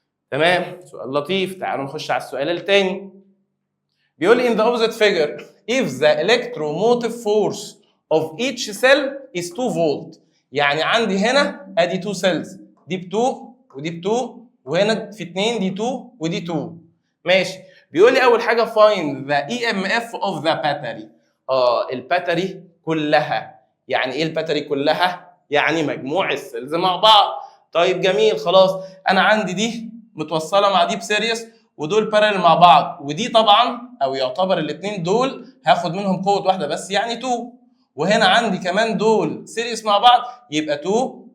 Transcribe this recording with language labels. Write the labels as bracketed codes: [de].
[ar] تمام؟ سؤال لطيف. تعالوا نخش على السؤال الثاني. [en] بيقول in the opposite figure if the electromotive force of each cell is 2 volt. [ar] يعني عندي هنا ادي 2 cells، دي ب 2 ودي ب 2 وهنا في 2 دي 2 ودي 2. ماشي. بيقول لي اول حاجه [en] find the EMF of the battery. [ar] الباتري كلها. يعني ايه الباتري كلها؟ يعني مجموع السيلز مع بعض. طيب جميل خلاص، انا عندي دي متوصله مع دي بسيريس ودول بارل مع بعض، ودي طبعا او يعتبر الاثنين دول هاخد منهم قوه واحده بس يعني 2، وهنا عندي كمان دول سيريس مع بعض يبقى 2